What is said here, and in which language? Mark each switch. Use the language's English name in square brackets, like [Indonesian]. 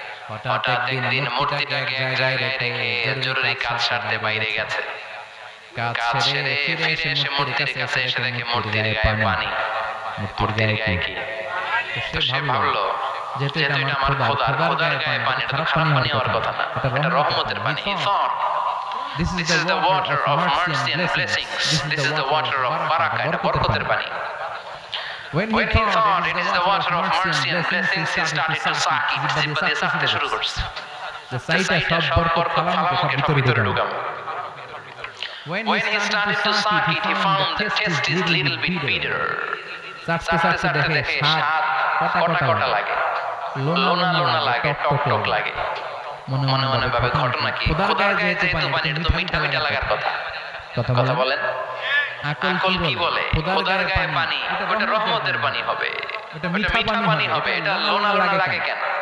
[Bangla] হঠাৎ একদিন মূর্তিটাকে এক জায়গায় রেখে জরুরি কাজ সারতে বাইরে গেছে। কাজ সেরে ফিরে এসে মূর্তির কাছে এসে দেখে মূর্তির গায়ে পানি। মূর্তির গায়ে কি? সে ভাবলো যেহেতু এটা আমার খোদার গায়ে পানি, এটা তো খারাপ পানি হওয়ার কথা না, এটা রহমতের পানি। [English] This is the water of mercy and blessings. This is the water of barakah, [Bangla] এটা বরকতের পানি। [English] When he thought it is the water of mercy and blessings, he started to suck it. [Bangla] জিহ্বা দিয়ে সাকতে শুরু করছে। [English] The sight of [Bangla] সব বরকত ফালামকে সব ভিতরে ঢুকাম। [English] When he started to suck it, he found the taste is little bit bitter. [Bangla] সাকতে সাকতে দেখে স্বাদ কটা কটা লাগে, লোনা লোনা লাগে, টক টক লাগে। মনে মনে ভাবে ঘটনা কি? খোদার গায়ে যেহেতু পানি, এটা তো মিঠা মিঠা লাগার কথা। কথা বলেন, আকল কি বলে? খোদার গায়ে পানি, ওটা রহমতের পানি হবে, ওটা মিঠা পানি হবে, এটা লোনা লোনা লাগে কেন?